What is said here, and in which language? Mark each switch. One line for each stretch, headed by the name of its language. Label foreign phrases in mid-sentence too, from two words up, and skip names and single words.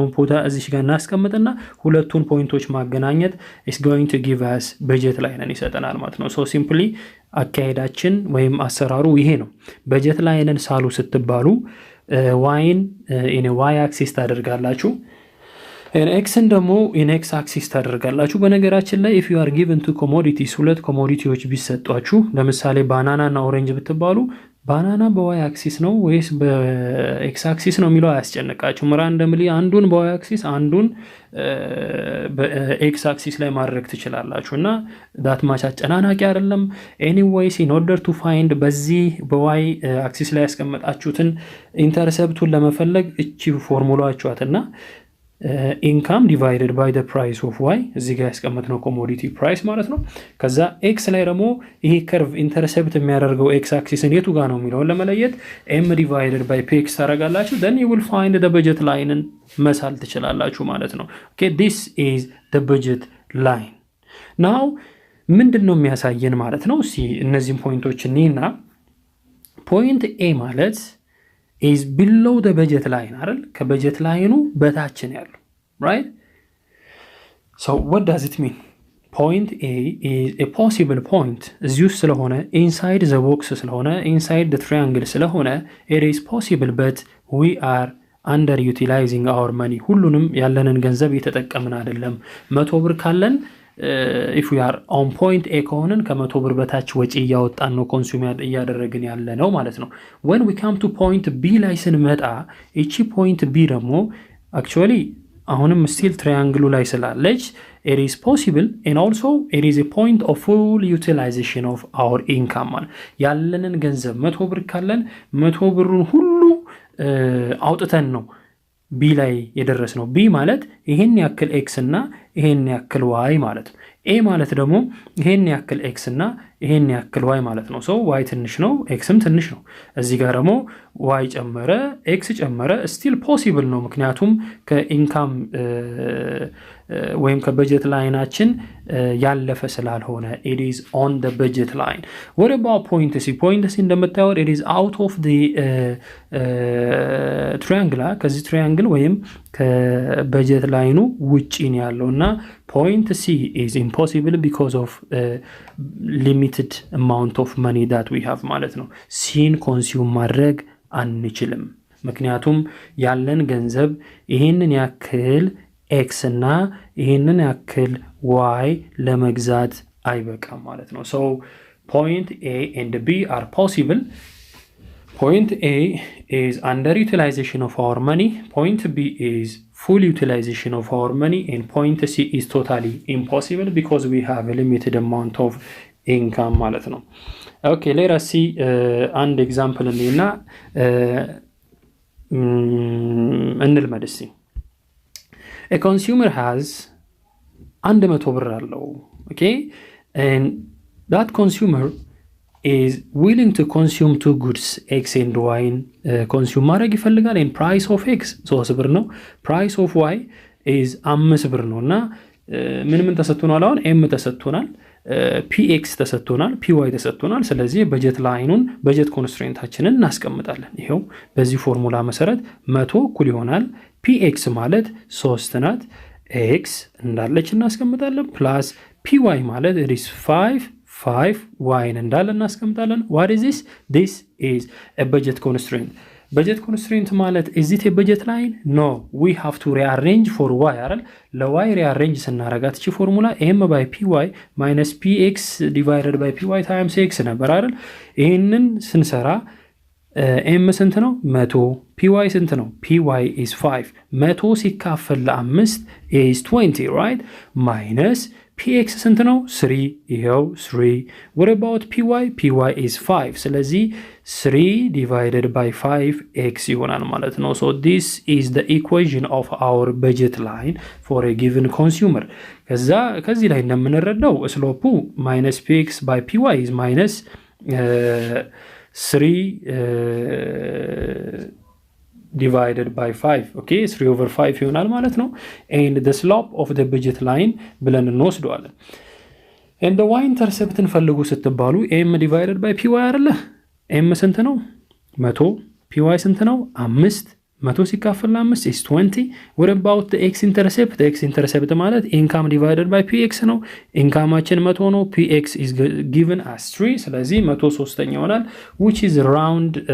Amharic: ቦታ እዚህ ጋር እናስቀምጥና ሁለቱን ፖይንቶች ማገናኘት
English: is going to give us budget line
Amharic: ይሰጠናል ማለት ነው so simply አካሄዳችን ወይም አሰራሩ ይሄ ነው budget line ሳሉ ስትባሉ
English: y in a y axis
Amharic: ታደርጋላችሁ and x ደግሞ
English: in x axis
Amharic: ታደርጋላችሁ በነገራችን ላይ
English: if you are given two commodities
Amharic: ሁለት ኮሞዲቲዎች ቢሰጧችሁ ለምሳሌ ባናና እና ኦሬንጅ ብትባሉ ባናና በy axis ነው ወይስ በx axis ነው የሚለው አያስጨንቃችሁም randomly አንዱን በy axis አንዱን በx axis ላይ ማድረግ ትችላላችሁና
English: that much
Amharic: አጨናናቂ አይደለም
English: anyways in order to find
Amharic: በዚህ በy axis ላይ ያስቀመጣችሁትን ኢንተርሰፕቱን ለመፈለግ እቺ ፎርሙላችኋትና
English: income divided by the price of y
Amharic: እዚህ ጋር ያስቀመጥነው
English: commodity price
Amharic: ማለት ነው ከዛ x ላይ ደግሞ ይሄ
English: curve intercept
Amharic: የሚያደርገው x axis የቱ ጋር ነው የሚለው ለመለየት
English: m divided by px
Amharic: ታረጋላችሁ
English: then you will find the budget line
Amharic: መሳል ትችላላችሁ ማለት ነው
English: okay this is the budget line now
Amharic: ምንድነው የሚያሳየን ማለት ነው እሺ እነዚህን ፖይንቶች እኔና
English: point a ማለት is below the budget line
Amharic: አይደል ከበጀት ላይኑ በታች ነው ያለው
English: right so what does it mean point a is a possible point
Amharic: እዚሁ ስለሆነ
English: inside the box ስለሆነ inside the triangle ስለሆነ it is possible but we are underutilizing our money
Amharic: ሁሉንም ያለንን ገንዘብ እየተጠቀምን አይደለም 100 ብር ካለን
English: if we are on point a
Amharic: ከሆነን ከ100 ብር በታች ወጪ ያወጣን ነው ኮንሱም ያደረግን ያለ ነው ማለት ነው
English: when we come to point b
Amharic: ላይ ስንመጣ እቺ point
English: b ደግሞ actually አሁንም still triangle
Amharic: ላይ ስላለች
English: it is possible and also it is a point of full utilization of our income
Amharic: ያለንን ገንዘብ 100 ብር ካለን 100 ብሩን ሁሉ አውጥተን ነው b ላይ የደረስነው b ማለት ይሄን ያክል x እና ይሄን ያክል y ማለት ነው a ማለት ደግሞ ይሄን ያክል x እና ይሄን ያክል y ማለት ነው so y ትንሽ ነው xም ትንሽ ነው እዚህ ጋር ደግሞ y ጨመረ x ጨመረ
English: still possible
Amharic: ነው ምክንያቱም ከኢንካም ወይም ከበጀት ላይናችን ያለፈ ስላልሆነ
English: it is on the budget line what about point C እንደምታዩት it is out of the triangle
Amharic: ከዚህ triangle ወይም ከበጀት ላይኑ ውጪ ነው ያለውና
English: point C is impossible because of limited amount of money that we have
Amharic: ማለት ነው ሲን ኮንሱም ማድረግ አንችልም ምክንያቱም ያለን ገንዘብ ይሄንን ያክል x እና ይሄንን ያክል y ለመግዛት አይበቃም ማለት
English: ነው so point A and B are possible point A is underutilization of our money point B is full utilization of our money and point C is totally impossible because we have a limited amount of income
Amharic: ማለት ነው
English: okay let us see an example እና
Amharic: እንልመድ እስቲ
English: a consumer has 100
Amharic: ብር አለው
English: okay and that consumer is willing to consume two goods x and y consume
Amharic: ማድረግ ይፈልጋል
English: and price of x 3
Amharic: ብር ነው
English: price of y is 5
Amharic: ብር ነውና ምን ተሰጥቶናል አሁን m ተሰጥቶናል
English: px
Amharic: ተሰጥቶናል py ተሰጥቶናል ስለዚህ በጀት ላይኑን በጀት ኮንስትሬንታችንን እናስቀምጣለን ይሄው በዚህ ፎርሙላ መሰረት 100 እኩል ይሆናል px ማለት 3 ናት x እንዳለች እናስቀምጣለን
English: plus py
Amharic: ማለት
English: it is 5 y
Amharic: እንዳለ እናስቀምጣለን what
English: is this is a budget constraint budget constraint ማለት is it a budget line no we have to rearrange for y
Amharic: አይደል ለy rearrange ስናረጋት እቺ ፎርሙላ
English: m by py minus px divided by py times x
Amharic: ነበር አይደል ይሄንን ስንሰራ m ስንት ነው 100 py ስንት ነው
English: py is 5
Amharic: 100 ሲካፈል ለ5
English: is 20 right minus px
Amharic: ስንት ነው
English: 3 ይሄው 3 what about py is 5 ስለዚህ 3 divided by 5x
Amharic: ይሆናል ማለት ነው
English: so this is the equation of our budget line for a given consumer
Amharic: ከዚህ ላይ እንደምንረዳው ስሎፑ
English: minus px by py is minus 3 divided by 5 okay 3/5
Amharic: ይሆናል ማለት ነው
English: and the slope of the budget line
Amharic: ብለን እንወስደዋለን
English: and the y intercept
Amharic: እንፈልጉ ስትባሉ
English: m divided by py
Amharic: አይደለ m ስንት ነው 100 py ስንት ነው 5 100 ሲካፈል ለ5
English: is 20 what about the x intercept ማለት income divided by px
Amharic: ነው ኢንካማችን 100 ነው
English: px is given as 3
Amharic: ስለዚህ 103 ይሆናል
English: which is around